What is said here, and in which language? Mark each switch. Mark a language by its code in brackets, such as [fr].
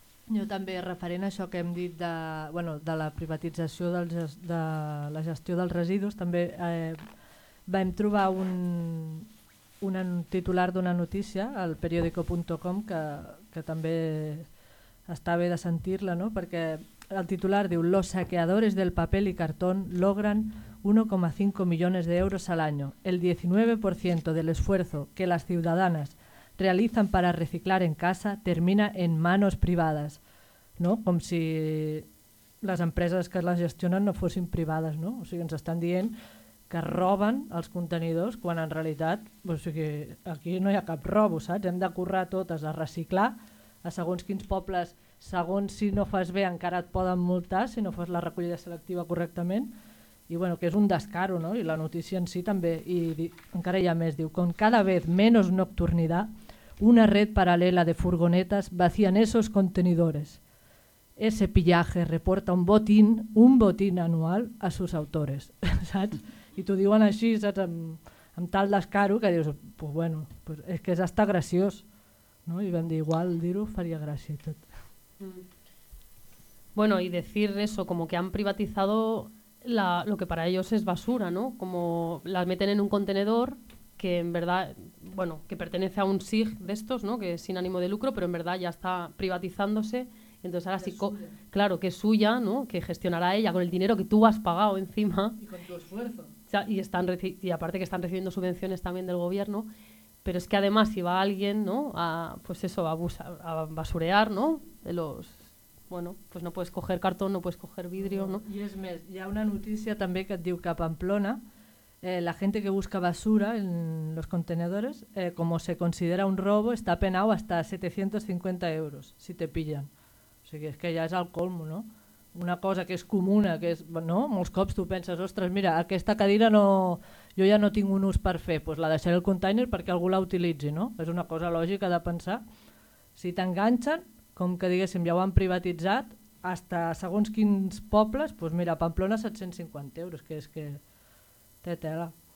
[ca] Jo també, referent a això que hem dit de, bueno, de la privatització de la gestió dels residus, també vam trobar un titular d'una notícia al periódico.com que també està bé de sentir-la, no? Perquè el titular diu: [es] "Los saqueadores del papel y cartón logran 1,5 millones de euros al año. El 19% del esfuerzo que las ciudadanas realizan para reciclar en casa termina en manos privadas", no? [ca] Com si les empreses que les gestionen no fossin privades, no? O sigui, ens estan dient que roben els contenidors quan en realitat, o sigui, aquí no hi ha cap robo, saps? Hem de currar totes a reciclar, a segons quins pobles, segons si no fas bé encara et poden multar si no fas la recollida selectiva correctament, i bueno, que és un descaro, no? I la notícia en si també, i encara hi ha més, diu: [es] "Con cada vez menos nocturnidad, una red paralela de furgonetas vacían esos contenidores. Ese pillaje reporta un botín anual a sus autores", saps? [ca] I t'ho diuen així, saps, amb tal descaro, que dius, [es] pues bueno, [ca] pues és que és hasta graciós, no? I vam dir, igual dir-ho faria gràcia i tot. [es] Bueno, y decir eso, como que han privatizado lo que para ellos es basura, ¿no? Como las meten en un contenedor que en verdad, bueno, que pertenece a un SIG de estos, ¿no? Que es sin ánimo de lucro, pero en verdad ya está privatizándose. Entonces ahora sí, claro, que es suya, ¿no? Que gestionará ella con el dinero que tú has pagado encima. Y con tu esfuerzo. O sea, y aparte que están recibiendo subvenciones también del gobierno. Pero es que además si va alguien, ¿no? a basurear, ¿no? De los, bueno, pues no puedes coger cartón, no puedes coger vidrio, ¿no? Y es más, hay una noticia también que te digo que a Pamplona, la gente que busca basura en los contenedores, como se considera un robo, está penado hasta 750 euros si te pillan. [ca] O sigui, és que ja és el colmo, no? Una cosa que és comuna, que és, no? Molts cops tu penses, ostres, mira, aquesta cadira no, jo ja no tinc un ús per fer, pues la deixaré al container perquè algú la utilitzi, no? És una cosa lògica de pensar. Si t'enganxen, com que diguéssim, ja ho han privatitzat, hasta segons quins pobles, pues mira, Pamplona 750 euros, que és que té tela.